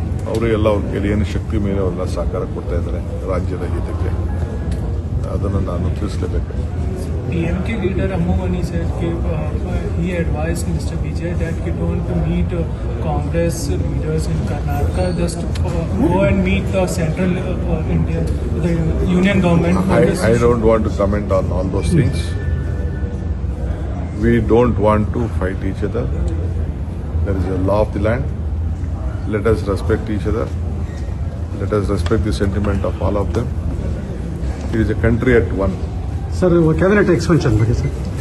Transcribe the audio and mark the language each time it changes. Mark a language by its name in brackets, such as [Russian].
[Kannada] ಅವರು ಎಲ್ಲ ಅವ್ರ ಕೈಲಿ ಏನು ಶಕ್ತಿ ಮೇಲೆ ಅವರೆಲ್ಲ ಸಹಕಾರ ಕೊಡ್ತಾ ಇದ್ದಾರೆ ರಾಜ್ಯದ ಹಿತಕ್ಕೆ. ಅದನ್ನು ನಾನು ತಿಳಿಸಲೇಬೇಕು. [English] DMK leader Ammovani said he advised Mr. Vijay that he don't meet Congress leaders in Karnataka, just go and meet the central India, the union government. I don't want to comment on all those things. We don't want to fight each other. There is a law of the land. Let us respect each other. Let us respect the sentiment of all of them. It is a country at one. [Hindi] Sir वो cabinet expansion [Kannada] ಬಗ್ಗೆ sir